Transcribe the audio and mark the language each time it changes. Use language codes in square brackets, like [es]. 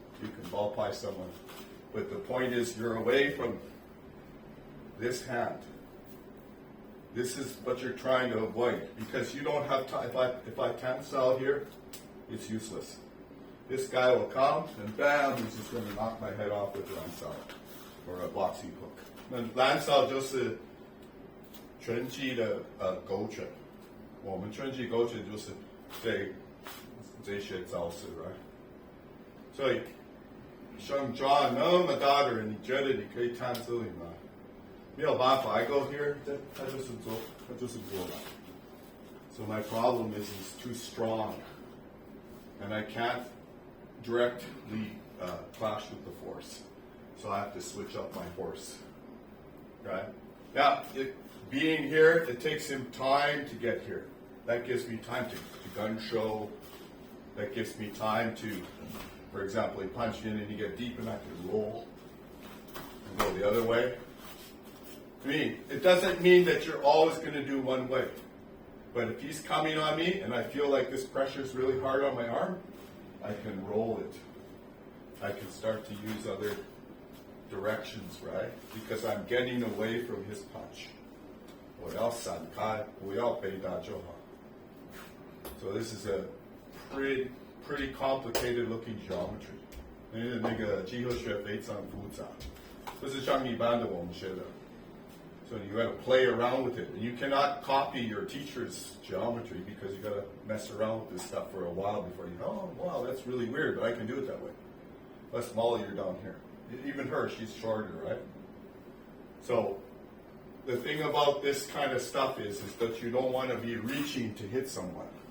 [en] You can ball pie someone. But the point is you're away from this hand. This is what you're trying to avoid, because you don't have time. If I cancel here, it's useless. This guy will come and bam, he's just going to knock my head off with lancao or a boxing hook. [zh] 那lancao就是拳击的勾拳，我们拳击勾拳就是这些招式 ，right？所以像 John 那么大的人，你觉得你可以看这里吗？没有办法 [en] I go here, [zh] 他就是过来。 [en] So my problem is he's too strong, and I can't directly clash with the force. So I have to switch up my horse. Right? Now, being here, it takes him time to get here. That gives me time to gun show. That gives me time to, for example, he punched in and you get deep and I can roll and go the other way. I mean, it doesn't mean that you're always going to do one way. But if he's coming on me and I feel like this pressure is really hard on my arm, I can roll it. I can start to use other directions, right? Because I'm getting away from his punch. [zh] 我要闪开，不要被打就好。 [en] So this is a pretty complicated looking geometry. [zh] 那个几何学非常复杂，不是像一般的我们学的。 [en] So you got to play around with it. And you cannot copy your teacher's geometry because you got to mess around with this stuff for a while before you go, oh, wow, that's really weird, but I can do it that way. Less Molly, you're down here. Even her, she's shorter, right? So the thing about this kind of stuff is that you don't want to be reaching to hit someone.